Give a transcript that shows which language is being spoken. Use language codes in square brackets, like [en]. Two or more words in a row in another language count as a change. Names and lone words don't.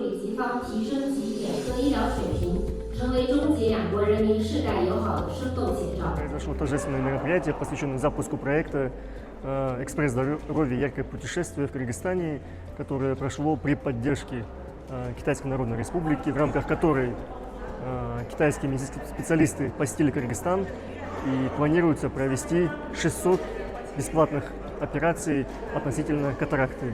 [zh] 西方提升其眼科医疗水平，成为中吉两国人民世代友好的生动写照。 [ru] Произошло торжественное мероприятие, посвященное запуску проекта «Экспресс здоровья. Яркое путешествие» в Кыргызстане, которое прошло при поддержке Китайской Народной Республики, в рамках которой китайские медицинские специалисты посетили Кыргызстан, и планируется провести 600 бесплатных операций относительно катаракты.